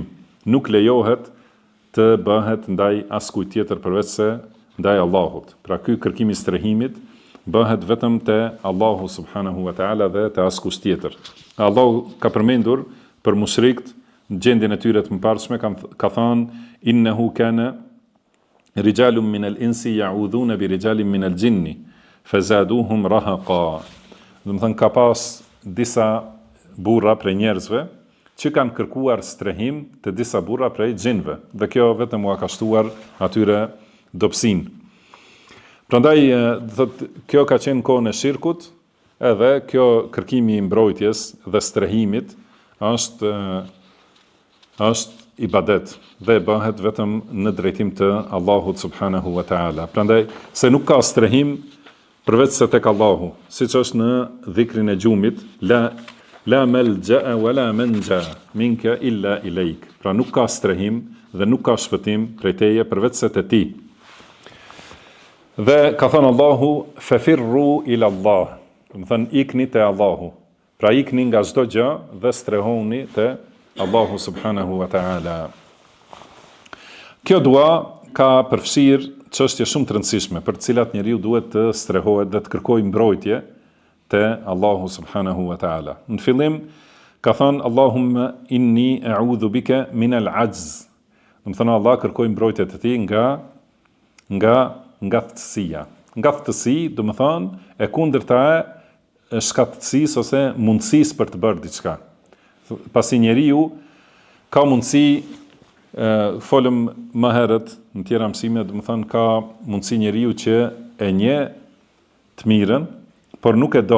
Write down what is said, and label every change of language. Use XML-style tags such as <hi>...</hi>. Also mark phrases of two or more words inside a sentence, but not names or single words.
<sq>Nuk lejohet të bëhet ndaj askujt tjetër përveç se ndaj Allahut. Pra ky kërkimi I strehimit bëhet vetëm te Allahu</sq> <ar>سبحانه وتعالى</ar> <sq>dhe te askush tjetër. Allahu ka përmendur për mushrikët në gjendjen e tyre të mëparshme, ka thënë</sq> <ar>أنه كان رجال من الإنس يعوذون برجال من الجن فزادوهم رهقا.</ar> <sq>Do të thënë ka pas disa burra prej njerëzve që kanë kërkuar strehim të disa burra prej xhinëve, dhe kjo vetëm u ka shtuar atyre dobësin. Prandaj, kjo ka qenë kohën e shirkut, edhe kjo kërkimi I mbrojtjes dhe strehimit është ibadet dhe bëhet vetëm në drejtim të Allahut</sq> <ar>سبحانه وتعالى.</ar> <sq>Prandaj, se nuk ka strehim përveç se tek Allahu, siç është në dhikrin e gjumit,</sq> <ar>لا ملجأ ولا منجى منك إلا إليك.</ar> <sq>Pra nuk ka strehim dhe nuk ka shpëtim prej teje përveç se te ti. Dhe ka thënë Allahu,</sq> <ar>ففروا إلى الله,</ar> <sq>do të thënë ikni te Allahu. Pra ikni nga çdo gjë dhe strehoni te Allahu</sq> <ar>سبحانه وتعالى.</ar> <sq>Kjo dua ka përfshirë çështje shumë të rëndësishme për të cilat njeriu duhet të strehohet dhe të kërkojë mbrojtje te Allahu</sq> <ar>سبحانه وتعالى.</ar> <sq>Në fillim ka thënë</sq> <ar>اللهم إني أعوذ بك من العجز.</ar> <sq>Do të thënë Allah kërkoj mbrojtje te ti nga ngatësia. Ngatësi, do të thënë, e kundërta e shkatësisë ose mundësisë për të bërë diçka. Pasi njeriu ka mundësi, folëm më herët në tjera mësime, do të thënë ka mundësi njeriu që e njeh të mirën, por nuk e do.</sq>